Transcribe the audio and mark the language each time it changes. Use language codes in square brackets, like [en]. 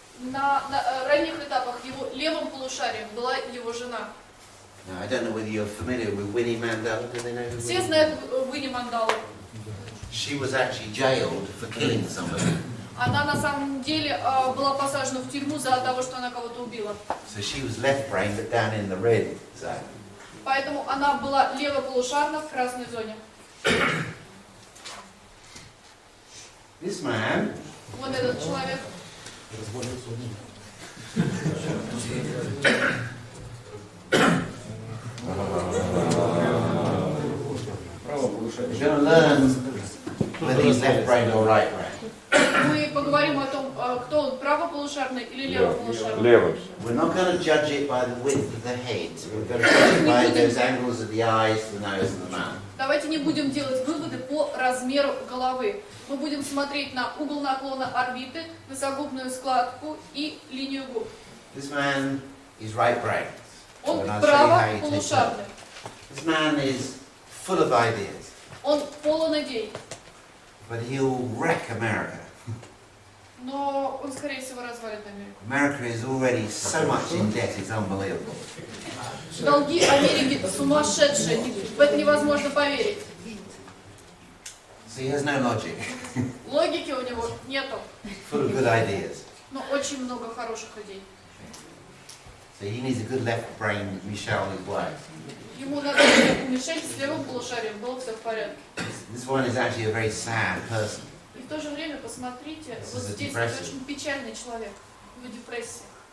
[ru] На ранних этапах его левым полушарием была его жена. [en] Now, I don't know whether you're familiar with Winnie Mandela. Do they know who [ru] Все [en] Winnie? [ru] знают Winnie Мандалу. [en] She was actually jailed for killing somebody. [ru] Она на самом деле была посажена в тюрьму за того, что она кого-то убила. [en] So she was left brain, but down in the red zone. [ru] Поэтому она была левополушарна в красной зоне. [en] This man [ru] Вот этот человек. [en] is going to learn whether he's left brain or right brain. [ru] Мы поговорим о том, кто он, правополушарный или левополушарный. Левый. [en] We're not going to judge it by the width of the head. We're going to judge it by those angles of the eyes, the nose, and the mouth. [ru] Давайте не будем делать выводы по размеру головы. Мы будем смотреть на угол наклона орбиты, носогубную складку и линию губ. [en] This man is right brain. [ru] Он [en] And I'll show you how you take [ru] правополушарный. [en] that. This man is full of ideas, [ru] Он полон идей, [en] but he'll wreck America. [ru] но он, скорее всего, развалит Америку. [en] America is already so much in debt, it's unbelievable. [ru] Долги Америки сумасшедшие, в это невозможно поверить. [en] So he has no logic, [ru] Логики у него нету, [en] full of good ideas. [ru] но очень много хороших идей. [en] So he needs a good left brain Michel Houellebecq. [ru] Ему надо, чтобы у Мишель с левым полушарием было все в порядке. [en] This one is actually a very sad person. [ru] И в то же время, посмотрите, [en] This [ru] вот [en] is a [ru] здесь [en] depression. [ru] очень печальный человек, в депрессии.